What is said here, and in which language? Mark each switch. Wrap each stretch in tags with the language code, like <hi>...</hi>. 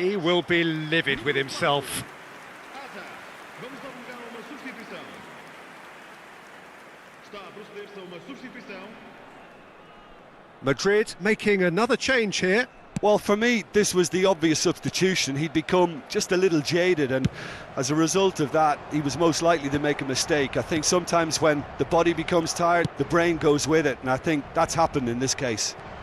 <en>He will be livid with himself. Hazard.</en> <pt>Vamos dar lugar a uma substituição. Está a proceder-se a uma substituição.</pt> <en>Madrid making another change here. Well, for me, this was the obvious substitution. He'd become just a little jaded, and as a result of that, he was most likely to make a mistake. I think sometimes when the body becomes tired, the brain goes with it, and I think that's happened in this case.</en>